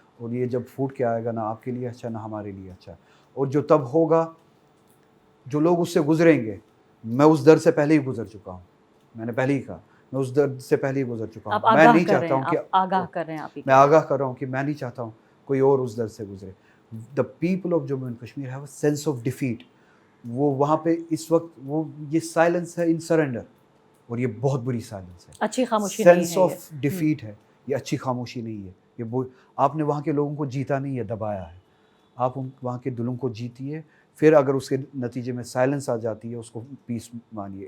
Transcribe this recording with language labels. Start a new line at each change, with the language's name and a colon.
Urdu: اور یہ جب پھوٹ کے آئے گا نہ آپ کے لیے اچھا نہ ہمارے لیے اچھا. اور جو تب ہوگا, جو لوگ اس سے گزریں گے, میں اس درد سے پہلے ہی گزر چکا ہوں. میں نے پہلے ہی کہا میں اس درد سے پہلے ہی گزر چکا ہوں. میں نہیں چاہتا ہوں کہ آگاہ کر رہے ہیں آپ, میں آگاہ کر رہا ہوں کہ میں نہیں چاہتا ہوں کوئی اور اس درد سے گزرے.
English: The people of Jammu and Kashmir have a sense of defeat.
Urdu: وہ وہاں پہ اس وقت یہ سائلنس ہے
English: in surrender,
Urdu: اور یہ بہت بری سائلنس ہے, اچھی خاموشی نہیں ہے. سینس آف ڈیفیٹ ہے, یہ اچھی خاموشی نہیں ہے, آپ نے وہاں کے لوگوں کو جیتا نہیں ہے، دبایا ہے. آپ وہاں کے دلوں کو جیتیے، پھر اگر اس کے نتیجے میں سائلنس آ جاتی ہے اس کو پیس مانیے.